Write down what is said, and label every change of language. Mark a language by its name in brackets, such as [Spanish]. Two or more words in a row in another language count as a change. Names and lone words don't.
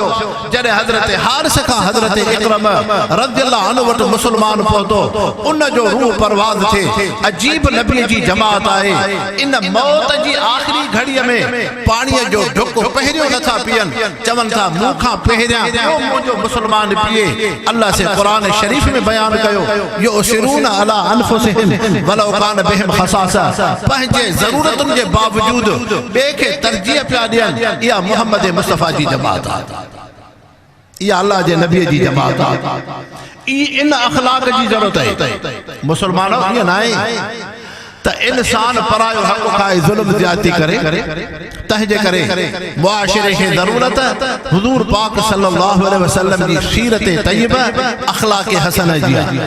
[Sindhi] जॾहिं हज़रत हारिस खां हज़रत इकरमा [Arabic] رضي الله عنه [Sindhi] वटि मुसलमान पहुतो, उन जो रूह परवाज़ थिए। अजीब नबी जी जमात आहे, इन मौत जी आख़िरी घड़ीअ में पाणीअ जो ढुक पहिरियों नथा पियनि, चवनि था मूंखां पहिरियां मुंहिंजो मुसलमान पिए। अल्लाह से क़ुरान शरीफ़ में बयान कयो, [Arabic] يؤثرون على أنفسهم ولو كان بهم خصاصة, [Sindhi] पंहिंजे ज़रूरतुनि जे बावजूद ॿिए खे तरजीह पिया ॾियनि। इहा मोहम्मद मुस्तफ़ा जी जमात आहे, इहा अल्लाह जे नबी जी जमात आहे। इन अखलाक जी ज़रूरत आहे। मुसलमानों ईअं न आहे त इंसान परायो हक़ खाए ज़ुल्म ज्यादती करे, तंहिंजे करे मुआशिरे खे ज़रूरत हुज़ूर पाक [Arabic] صلى الله عليه وسلم [Sindhi] जी सीरत तय्यबा अखलाक हसन जी आहे।